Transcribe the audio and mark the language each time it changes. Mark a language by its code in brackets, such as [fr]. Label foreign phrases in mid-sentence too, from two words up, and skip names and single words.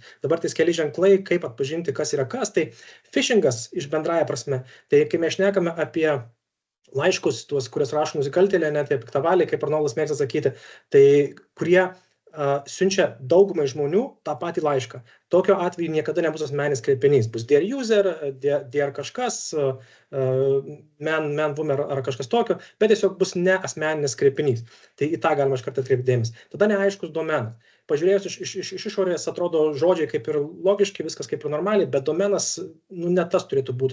[lt] Dabar tai keli ženklai, kaip atpažinti, kas yra kas. Tai phishingas iš bendraja prasme, tai kai mes šnekame apie laiškus, tuos, kuriuos rašo nusikaltėliai, net apie piktavaliai, kaip Arnoldas mėgsta sakyti, tai kurie siunčia daugumai žmonių tą patį laišką. Tokio atveju niekada nebus asmeninis kreipinys. Bus [en] dear user, [lt] dear kažkas, man boomer ar kažkas tokio, bet tiesiog bus ne asmeninis kreipinys. Tai į tą galima iš karto atkreipti dėmesį. Tada neaiškus domenas. Pažiūrėjus iš išorės atrodo žodžiai kaip ir logiški, viskas kaip ir normaliai, bet domenas ne tas turėtų būti.